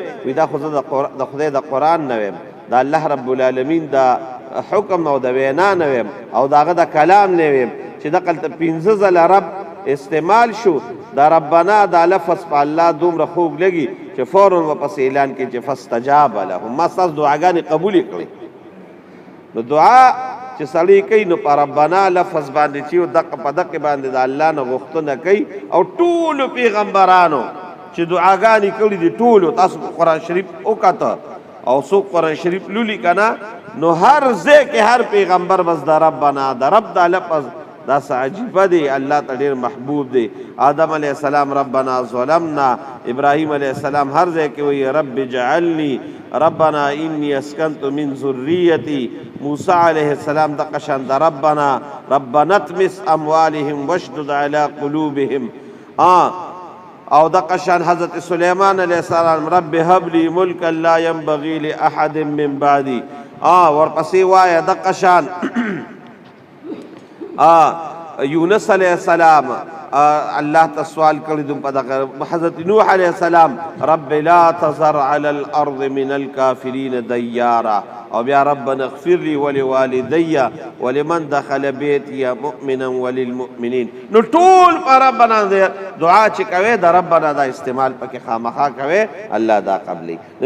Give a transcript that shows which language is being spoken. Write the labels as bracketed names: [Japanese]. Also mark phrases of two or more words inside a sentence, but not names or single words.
[Pashto] وي دا خو زه د خدای د قرآن نه ویم، د الله [Arabic] رب العالمین [Pashto] د حکم او د وینا نه ویم او د هغه د کلام نه ویم چې دقلته 15 ځله رب استعمال شو. دا ربنا دا لفظ په الله دومره خوږ لګي چې فوراً ورپسې اعلان کړي چې [Arabic] فاستجاب لهم، [Pashto] ما ستاسو دعاګانې قبولې کړې. نو دعا چې سړی کوي نو په ربنا لفظ باندې چې دقه په دقه باندې د الله نه غوښتنه کوي. او ټولو پیغمبرانو چې دعاګانې کړي دي ټولو، تاسو قرآن شریف وکاته او څوک قرآن شریف لولي کنه نو هر ځای کې هر پیغمبر بس د ربنا د رب دا لفظ دا څه عجیبه دی، الله ته ډېر محبوب دی. آدم [Arabic] علیه السلام ربنا ظلمنا، [Pashto] ابراهیم [Arabic] علیه السلام [Pashto] هر ځای کې وایي [Arabic] رب اجعلني، ربنا انی اسکنت من ذریتی. [Pashto] موسی [Arabic] علیه السلام [Pashto] دغه شان د ربنا [Arabic] ربنا اطمس اموالهم واشدد علی قلوبهم. [Pashto] او دغه شان حضرت سلیمان [Arabic] علیه السلام رب هب لی ملکا لا ینبغي لاحد من بعدی. [Pashto] ورپسې وایه دغه شان یونس [Arabic] علیہ السلام [Pashto] الله ته سوال کړی دوم په دغه. حضرت نوح [Arabic] علیہ السلام رب لا تذر علی الارض من الكافرین دیارا. [Pashto] او بیا [Arabic] ربنا اغفر لي ولوالدي ولمن دخل بیتی مؤمنا وللمؤمنین. [Pashto] نو ټول په ربنا دعا چې کوي د ربنا دا استعمال پکې خامخا کوي، الله دا قبلي.